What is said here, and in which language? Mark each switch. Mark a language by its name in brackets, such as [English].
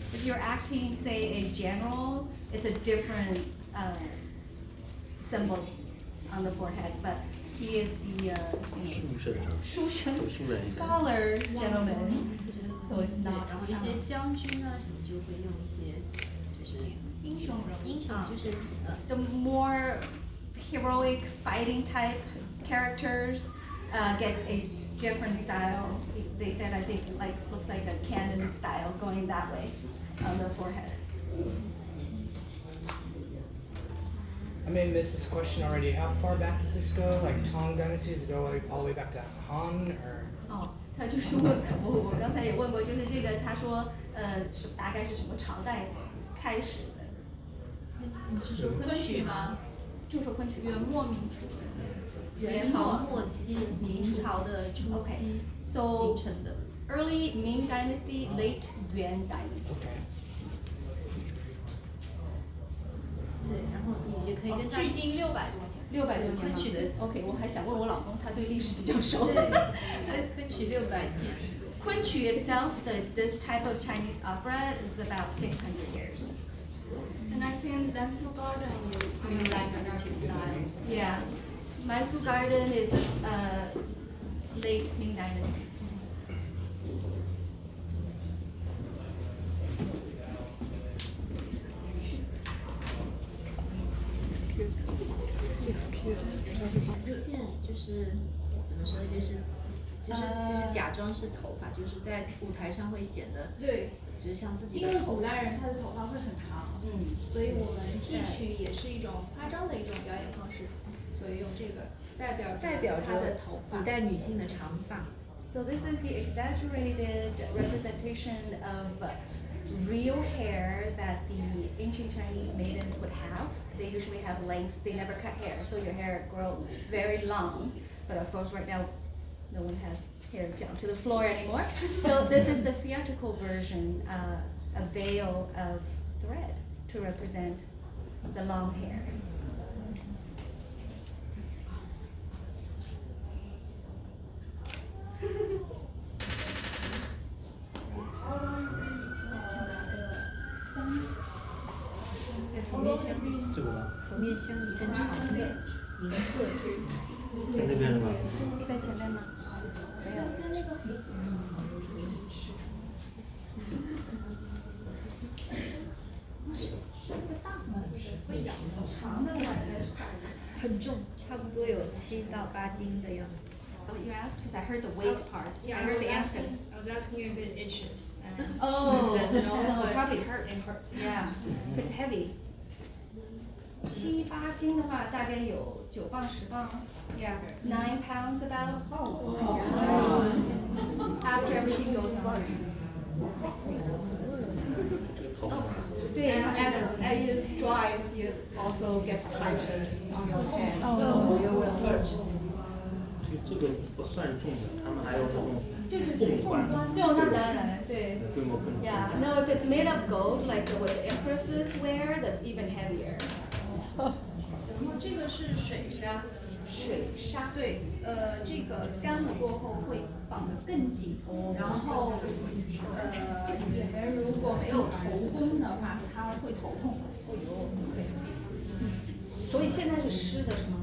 [English] If you're acting, say, a general, it's a different symbol on the forehead. But he is the 书生 scholar gentleman, so it's not. [Chinese] 然后一些将军啊什么就会用一些就是英雄就是 [English] the more heroic fighting type characters gets a different style. They said, I think, like looks like a cannon style going that way on the forehead. I may have missed this question already. How far back does this go? Like Tang Dynasty, does it go all the way back to Han or? [Chinese] 哦，他就是问我刚才也问过，就是这个他说大概是什么朝代开始的？你是说昆曲吗？就说昆曲，元末明初。元朝末期，明朝的初期形成的。 [English] Early Ming Dynasty, late Yuan Dynasty. Okay. [Chinese] 对，然后也可以跟距今600多年。 600多年昆曲的 OK， 我还想问我老公，他对历史比较熟。对，昆曲600年。 [English] 昆曲 itself, this type of Chinese opera is about 600 years. And I think Lansu Garden is Ming Dynasty style. Yeah, Mysore Garden is this late Ming Dynasty. Excuse. [Chinese] 线就是怎么说，就是假装是头发，就是在舞台上会显得对，就是像自己因为的头发。古代人他的头发会很长，所以我们戏曲也是一种夸张的一种表演方式，所以用这个代表她的头发。古代女性的长发。 [English] So this is the exaggerated representation of real hair that the ancient Chinese maidens would have. They usually have lengths, they never cut hair, so your hair grows very long. But of course right now, no one has hair down to the floor anymore. So this is the theatrical version, a veil of thread to represent the long hair. [Chinese] 在头面镶，这个吗？头面镶一根长的银色。在那边是吗？在前面吗？没有。长的很重，差不多有7到8斤的样子。 [English] You asked because I heard the weight part. Yeah, I heard the answer. I was asking you if it itches. And Oh, you said no, no, but it probably hurts. It hurts. Yeah, it's heavy. [Chinese] 7、8斤的话，大概有9磅、10磅。 [English] Yeah, 9 pounds about. After everything goes on. [Chinese] 对， [English] And as it dries, it also gets tighter on your head, so you will hurt. [Chinese] 这个不算重的，他们还有那种凤冠，冠，那当然，对。规模更大。 [English] Yeah, no, if it's made of gold, like what the empresses wear, that's even heavier. [Chinese] 然后这个是水纱，水纱。对，这个干了过后会绑得更紧，然后演员如果没有头功的话，他会头痛。所以现在是湿的是吗？